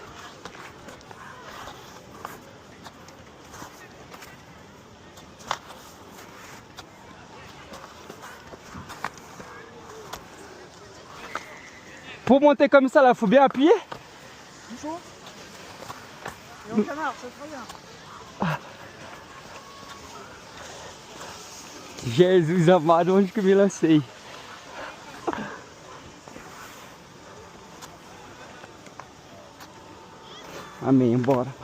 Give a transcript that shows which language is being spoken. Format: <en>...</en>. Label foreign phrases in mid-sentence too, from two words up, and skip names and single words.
<fr>Pour monter comme ça, là, faut bien appuyer. chaud. Et on canard, ça sera bien.</fr> <pt>Jesus amado, onde que eu me lancei? Amém, bora, pai.</pt>